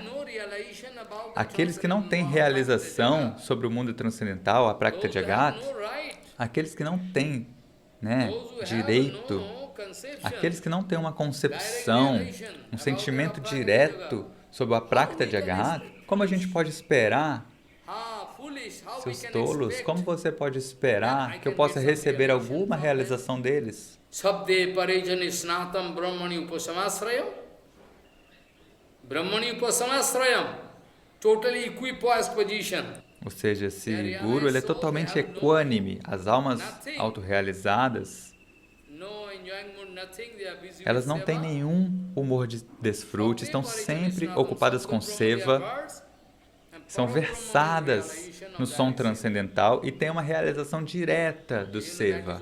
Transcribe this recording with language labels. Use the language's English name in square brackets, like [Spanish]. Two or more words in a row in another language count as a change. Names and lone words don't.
[Portuguese] Aqueles que não têm realização sobre o mundo transcendental, a Prakrita Jagat, aqueles que não têm, direito, aqueles que não têm uma concepção, um sentimento direto sobre a Prakrita Jagat, como a gente pode esperar? Seus tolos, como você pode esperar que eu possa receber alguma realização deles? [Sanskrit] शब्दे परेजनि स्नातं ब्रह्मणि उपशमाश्रयम्. ब्रह्मणि उपशमाश्रयम्. [English] Totally equipoised position. [Portuguese] Ou seja, esse Guru ele é totalmente equânime. As almas autorrealizadas, elas não têm nenhum humor de desfrute, estão sempre ocupadas com seva, são versadas no som transcendental e têm uma realização direta do seva.